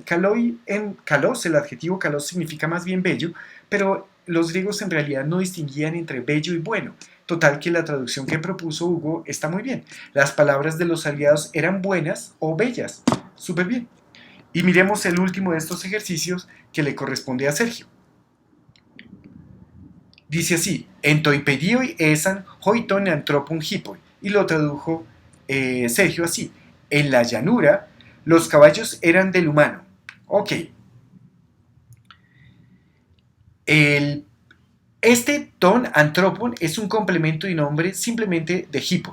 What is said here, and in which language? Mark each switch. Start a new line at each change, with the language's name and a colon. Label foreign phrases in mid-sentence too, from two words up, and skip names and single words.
Greek: καλοὶ ἦν καλός,
Spanish: el adjetivo kalos significa más bien bello, pero los griegos en realidad no distinguían entre bello y bueno. Total que la traducción que propuso Hugo está muy bien. Las palabras de los aliados eran buenas o bellas. Súper bien. Y miremos el último de estos ejercicios que le corresponde a Sergio. Dice así:
Greek: ἐν τῷ πεδίῳ ἦσαν οἱ τῶν ἀνθρώπων ἵπποι.
Spanish: Y lo tradujo Sergio así: en la llanura los caballos eran del humano. Ok. Este
Greek: τῶν ἀνθρώπων
Spanish: es un complemento y nombre simplemente de hipoi.